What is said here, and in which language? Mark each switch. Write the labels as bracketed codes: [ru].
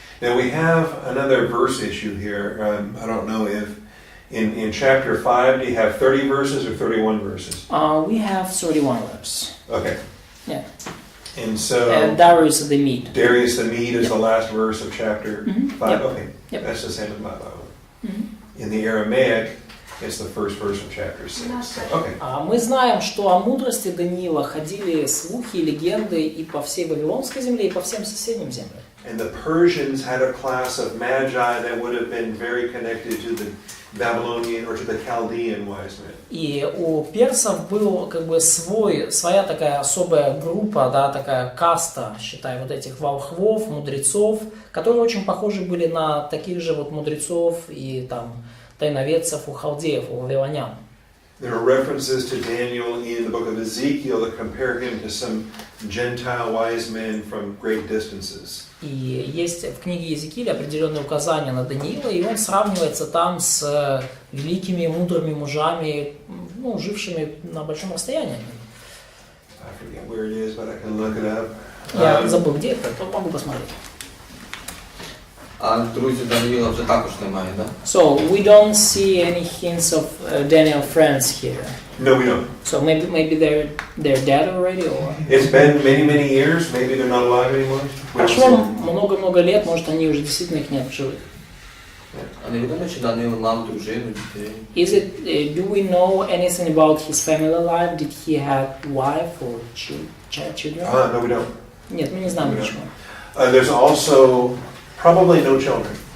[en] Now we have another verse issue here. I don't know if in chapter 5, do you have 30 verses or 31 verses? We have 31 verses. Okay. Yeah. And so And Darius the Mede. Darius the Mede is the last verse of chapter 5. Yep. Okay. Yep. That's the same as my Bible. In the Aramaic, it's the first verse of chapter 6. Okay. [ru] Мы знаем, что о мудрости Даниила ходили слухи и легенды и по всей Вавилонской земле, и по всем соседним землям. [en] And the Persians had a class of magi that would have been very connected to the Babylonian or to the Chaldean wise men. [ru] И у персов был как бы своя такая особая группа, да, такая каста, считай, вот этих волхвов, мудрецов, которые очень похожи были на таких же вот мудрецов и там тайноведцев у халдеев, у вавилонян. [en] There are references to Daniel in the book of Ezekiel that compare him to some Gentile wise men from great distances. [ru] И есть в книге Иезекииля определенные указания на Даниила, и он сравнивается там с великими мудрыми мужами, ну, жившими на большом расстоянии. [en] I forget where it is, but I can look it up. [ru] Я забыл, где это, то могу посмотреть. [uk] А друзів Даниила вже також немає, да? [en] So we don't see any hints of Daniel friends here. No, we don't. So maybe they're dead already, or... It's been many years. Maybe they're not alive anymore. We don't [ru] Прошло [en] see. [ru] много-много лет, может, они уже действительно их нет в живых. [uk] А не відомо, чи Даниил мав дружину, дітей? [en] Is it? Do we know anything about his family life? Did he have wife or children? No, we don't. [ru] Нет, мы не знаем ничего. [en] There's also probably no children.